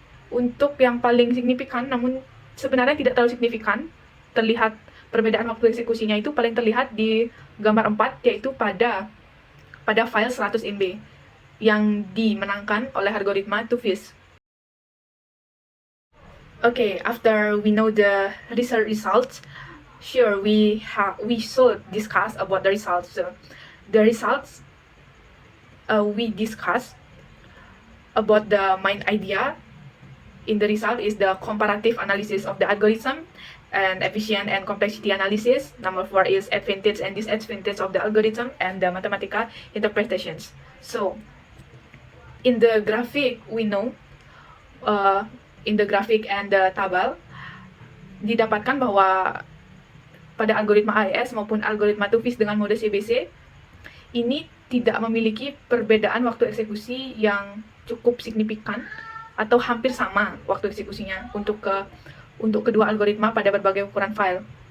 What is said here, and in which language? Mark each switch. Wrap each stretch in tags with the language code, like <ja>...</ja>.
<id>Untuk yang paling signifikan, namun sebenarnya tidak terlalu signifikan, terlihat perbedaan waktu eksekusinya itu paling terlihat di gambar 4, yaitu pada file 100 MB yang dimenangkan oleh algoritma two-phase.</id> <en>Okay, after we know the research results, sure we should discuss about the results. So, the results we discuss about the main idea in the result is the comparative analysis of the algorithm and efficient and complexity analysis. Number 4 is advantage and disadvantage of the algorithm and the mathematical interpretations. So, in the graphic, we know, in the graphic and the tabel,</en> <id>didapatkan bahwa pada algoritma AES maupun algoritma Tufis dengan mode CBC, ini tidak memiliki perbedaan waktu eksekusi yang cukup signifikan atau hampir sama waktu eksekusinya untuk kedua algoritma pada berbagai ukuran file.</id>